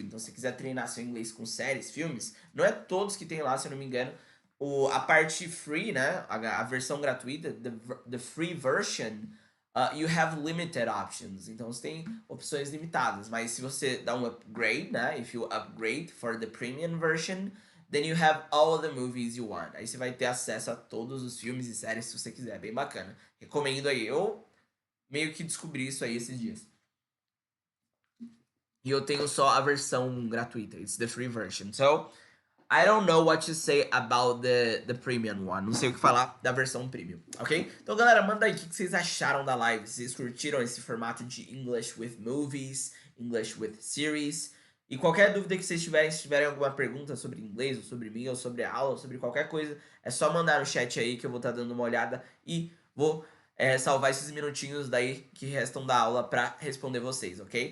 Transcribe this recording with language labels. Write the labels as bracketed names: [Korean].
[Portuguese] Então, se você quiser treinar seu inglês com séries, filmes, não é todos que tem lá, se eu não me engano. A parte free, né? A versão gratuita, [English] the free version, you have limited options. [Portuguese] Então, você tem opções limitadas. Mas se você dá um upgrade, né? [English] If you upgrade for the premium version, then you have all the movies you want. [Portuguese] Aí você vai ter acesso a todos os filmes e séries se você quiser. Bem bacana. Recomendo aí. Eu meio que descobri isso aí esses dias. E eu tenho só a versão gratuita. [English] It's the free version. So, I don't know what to say about the premium one. [Portuguese] Não sei o que falar da versão premium, ok? Então, galera, manda aí o que vocês acharam da live. Vocês curtiram esse formato de [English] English with movies, English with series? [Portuguese] E qualquer dúvida que vocês tiverem, se tiverem alguma pergunta sobre inglês, ou sobre mim, ou sobre a aula, ou sobre qualquer coisa, é só mandar no chat aí que eu vou estar dando uma olhada e vou salvar esses minutinhos daí que restam da aula para responder vocês, ok?